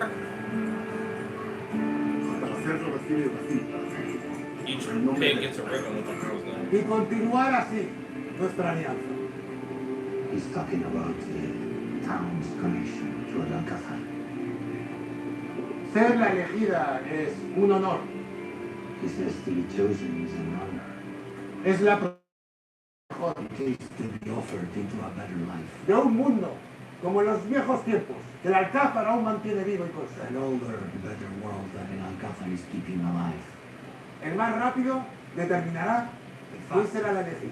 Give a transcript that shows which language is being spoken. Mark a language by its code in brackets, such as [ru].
[es] Para hacerlo recibe una cinta. [en] Each pig gets a ribbon with the girl's name. [es] Y continuar así nuestra alianza. [en] He's talking about the town's connection to el Alcázar. [es] Ser la elegida es un honor. [en] He says to be chosen is an honor. [es] Es la mejor [en] It is to be offered into a better life. [es] de un mundo como en los viejos tiempos, que el Alcázar aún mantiene vivo y conserva. [en] An older, better world that el Alcázar is keeping alive. [es] El más rápido determinará quién será la elegida.